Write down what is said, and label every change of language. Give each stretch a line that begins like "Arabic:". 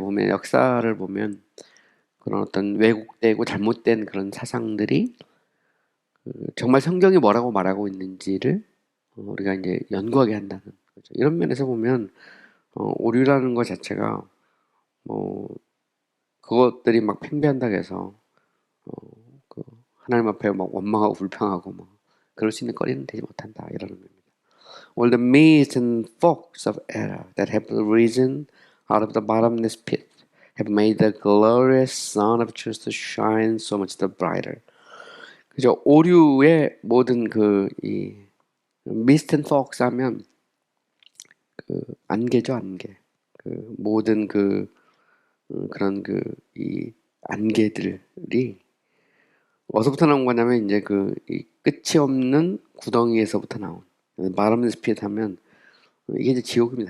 Korean: 보면 역사를 보면 그런 어떤 왜곡되고 잘못된 그런 사상들이 정말 성경이 뭐라고 말하고 있는지를 우리가 이제 연구하게 한다는 거죠. 이런 면에서 보면 오류라는 것 자체가 뭐 그것들이 막 팽배한다고 해서 그 하나님 앞에 막 원망하고 불평하고 막 그럴 수 있는 거리는 되지 못한다, 이러는 겁니다.
English: All the myths and folks of error that have risen out of the bottomless pit have made the glorious sun of truth to shine so much the brighter.
Korean: 그죠? 오류의 모든 이 미스트 앤 폭스 하면 그 안개죠, 안개. 그 모든 그런 이 안개들이 어디서부터 나온 거냐면 이제 이 끝이 없는 구덩이에서부터 나온, 바람에서 피하면 이게 이제 지옥입니다.